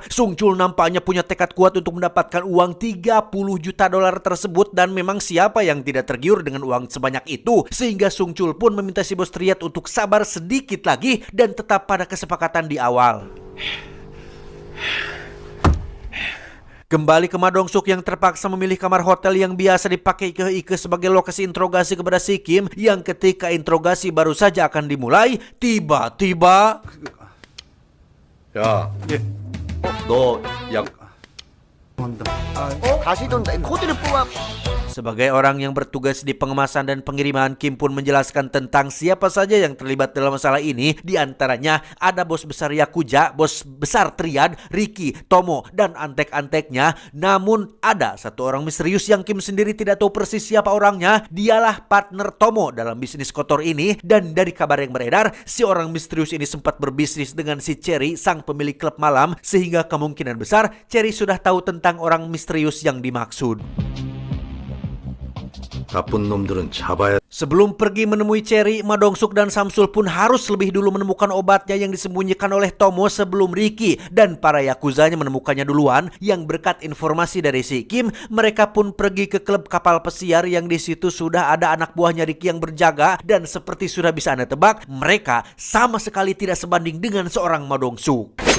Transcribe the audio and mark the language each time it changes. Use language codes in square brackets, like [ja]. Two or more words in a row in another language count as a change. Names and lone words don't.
[id] Sung Chul nampaknya punya tekad kuat untuk mendapatkan uang 30 juta dolar tersebut, dan memang siapa yang tidak tergiur dengan uang sebanyak itu, sehingga Sung Chul pun meminta si bos Triad untuk sabar sedikit lagi dan tetap pada kesepakatan di awal. Kembali ke Madong-suk yang terpaksa memilih kamar hotel yang biasa dipakai Ike sebagai lokasi interogasi kepada si Kim, yang ketika interogasi baru saja akan dimulai, tiba-tiba [ko] 야, 너 약 [id] sebagai orang yang bertugas di pengemasan dan pengiriman, Kim pun menjelaskan tentang siapa saja yang terlibat dalam masalah ini. Di antaranya ada bos besar Yakuza, bos besar Triad, Ricky, Tomo, dan antek-anteknya. Namun ada satu orang misterius yang Kim sendiri tidak tahu persis siapa orangnya. Dialah partner Tomo dalam bisnis kotor ini, dan dari kabar yang beredar, si orang misterius ini sempat berbisnis dengan si Cherry, sang pemilik klub malam, sehingga kemungkinan besar Cherry sudah tahu tentang orang misterius yang dimaksud. [ko] 나쁜 놈들은 잡아야. [id] Sebelum pergi menemui Cherry, Madong-suk dan Samsul pun harus lebih dulu menemukan obatnya yang disembunyikan oleh Tomo sebelum Ricky dan para Yakuzanya menemukannya duluan. Yang berkat informasi dari si Kim, mereka pun pergi ke klub kapal pesiar yang di situ sudah ada anak buahnya Ricky yang berjaga, dan seperti sudah bisa Anda tebak, mereka sama sekali tidak sebanding dengan seorang Madong-suk.